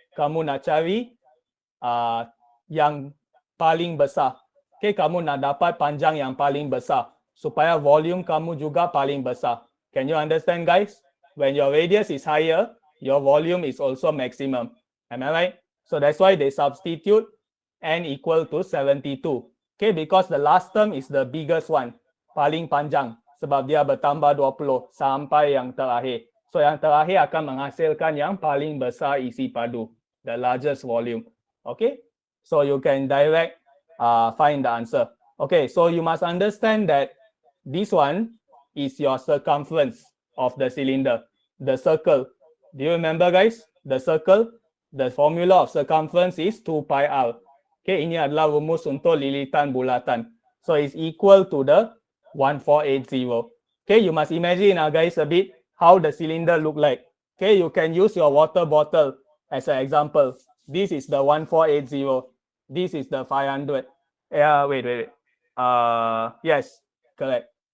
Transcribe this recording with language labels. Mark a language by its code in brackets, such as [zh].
[ms] Kamu nak cari yang paling besar. Okay, kamu nak dapat panjang yang paling besar supaya volume kamu juga paling besar. [en] Can you understand, guys? When your radius is higher, your volume is also maximum. Am I right? So that's why they substitute n equal to 72. Okay, because the last term is the biggest one, [ms] paling panjang, sebab dia bertambah 20 sampai yang terakhir. So yang terakhir akan menghasilkan yang paling besar isi padu, [en] the largest volume. Okay, so you can direct find the answer. Okay, so you must understand that this one is your circumference of the cylinder, the circle. Do you remember, guys? The circle, the formula of circumference is 2 pi r. [ms] Okay, ini adalah rumus untuk lilitan bulatan. [en] So it's equal to the 1480. Okay, you must imagine, guys, a bit how the cylinder look like. Okay, you can use your water bottle as an example. This is the 1480. This is the 500. Wait. Yes, correct.